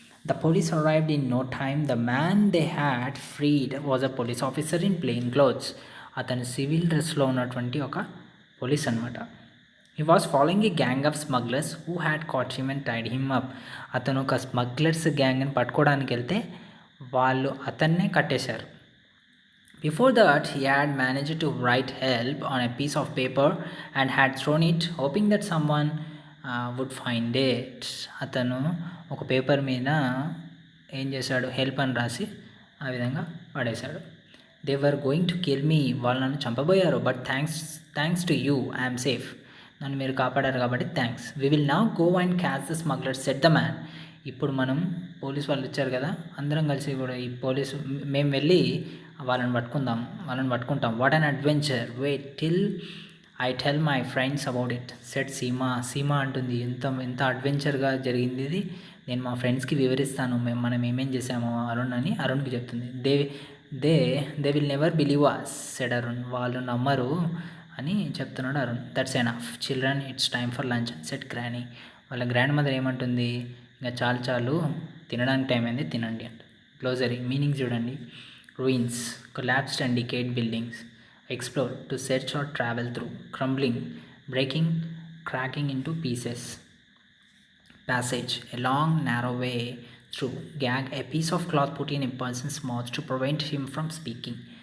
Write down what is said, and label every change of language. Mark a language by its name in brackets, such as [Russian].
[English] The police arrived in no time. The man they had freed was a police officer in plain clothes. [Telugu] అతను civil డ్రెస్లో ఉన్నటువంటి ఒక police అనమాట. [English] He was following a gang of smugglers who had caught him and tied him up. [Telugu] అతను ఒక smugglers గ్యాంగ్ని పట్టుకోవడానికి వెళ్తే వాళ్ళు అతన్నే కట్టేశారు. [English] Before that, he had managed to write help on a piece of paper and had thrown it, hoping that someone would find it. [Telugu] అతను ఒక paper మీద ఏం చేశాడు, హెల్ప్ అని రాసి ఆ విధంగా పడేశాడు. [English] they were going to kill me, [Telugu] వాళ్ళు నన్ను చంపబోయారు, [English] But thanks to you I'm safe. [Telugu] నన్ను మీరు కాపాడారు కాబట్టి thanks. [English] We will now go and catch the smuggler said the man. [Telugu] ఇప్పుడు మనం పోలీస్ వాళ్ళు వచ్చారు కదా, అందరం కలిసి కూడా ఈ పోలీసు మేము వెళ్ళి వాళ్ళని పట్టుకుంటాం. [English] what an adventure, wait till I tell my friends about it said Seema [Telugu] అంటుంది, ఎంత అడ్వెంచర్గా జరిగింది ఇది, నేను మా ఫ్రెండ్స్కి వివరిస్తాను మనం ఏమేం చేసామో అరుణ్కి చెప్తుంది. [English] They will never believe us said Arun. [Telugu] వాళ్ళు నమ్మరు అని చెప్తున్నాడు Arun. [English] That's enough children, it's time for lunch said granny. [Telugu] వాళ్ళ గ్రాండ్ మదర్ ఏమంటుంది, ఇంకా చాలు తినడానికి టైం అయింది, తినండి అంట. గ్లోజరీ మీనింగ్ చూడండి. [English] ruins, collapsed and decayed buildings. Explore, to search or travel through. Crumbling, breaking, cracking into pieces. Passage, a long narrow way through. Gag, a piece of cloth put in a person's mouth to prevent him from speaking.